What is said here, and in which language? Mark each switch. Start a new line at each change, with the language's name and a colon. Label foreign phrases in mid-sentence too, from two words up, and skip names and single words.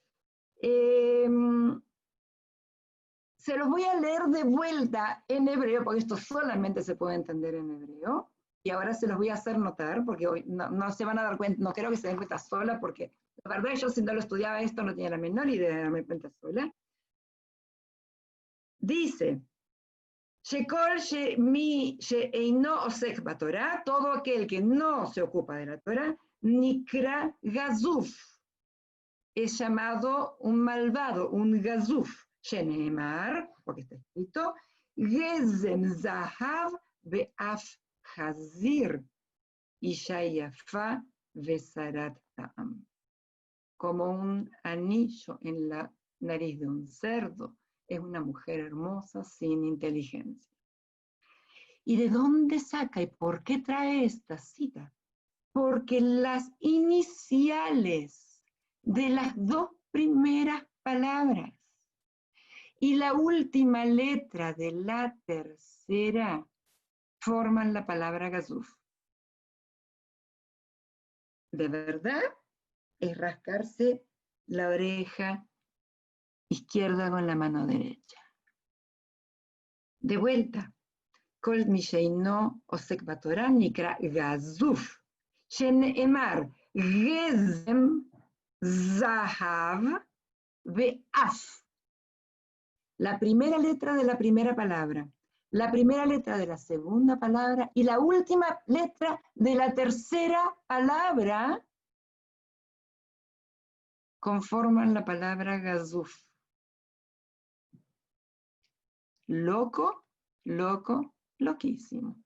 Spanish: Se los voy a leer de vuelta en hebreo, porque esto solamente se puede entender en hebreo. Y ahora se los voy a hacer notar, porque hoy no se van a dar cuenta, no creo que se den cuenta sola, porque la verdad yo si no lo estudiaba esto no tenía la menor idea de darme cuenta sola. Dice,
Hebrew: שכל מי שאינו עוסק בתורה,
Spanish: todo aquel que no se ocupa de la Torah,
Hebrew: נקרא גזוף,
Spanish: es llamado un malvado, un gazuf. Sheneemar, porque está escrito,
Hebrew: גזם זהב ואף חזיר אשה יפה וסרת טעם.
Spanish: Como un anillo en la nariz de un cerdo, es una mujer hermosa sin inteligencia. ¿Y de dónde saca y por qué trae esta cita? Porque las iniciales de las dos primeras palabras y la última letra de la tercera forman la palabra gazuf. De verdad, es rascarse la oreja izquierda con la mano derecha. De vuelta.
Hebrew: כל מי שאינו עוסק בתורה נקרא גזוף. שנאמר גזם זהב ואף.
Spanish: La primera letra de la primera palabra, la primera letra de la segunda palabra y la última letra de la tercera palabra conforman la palabra gazuf. Loco, loco, loquísimo.